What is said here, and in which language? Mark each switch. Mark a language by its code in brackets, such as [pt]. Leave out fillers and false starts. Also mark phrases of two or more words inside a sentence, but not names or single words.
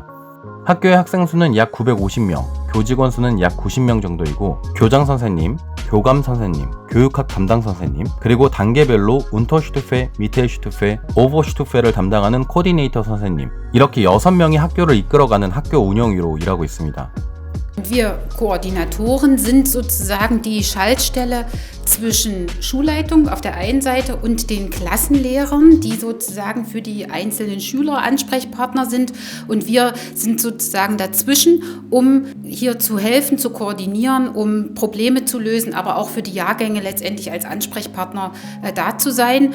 [ko] 학교의 학생 수는 약 950명, 교직원 수는 약 90명 정도이고 교장 선생님, 교감 선생님, 교육학 담당 선생님, 그리고 단계별로 운터슈투페, 미텔슈투페, 오버슈투페를 담당하는 코디네이터 선생님, 이렇게 6명이 학교를 이끌어가는 학교 운영위로 일하고 있습니다. [de] Wir Koordinatoren sind sozusagen die Schaltstelle zwischen Schulleitung auf der einen Seite und den Klassenlehrern, die sozusagen für die einzelnen Schüler Ansprechpartner sind. Und wir sind sozusagen dazwischen, um hier zu helfen, zu koordinieren, um Probleme zu lösen, aber auch für die Jahrgänge letztendlich als Ansprechpartner da zu sein.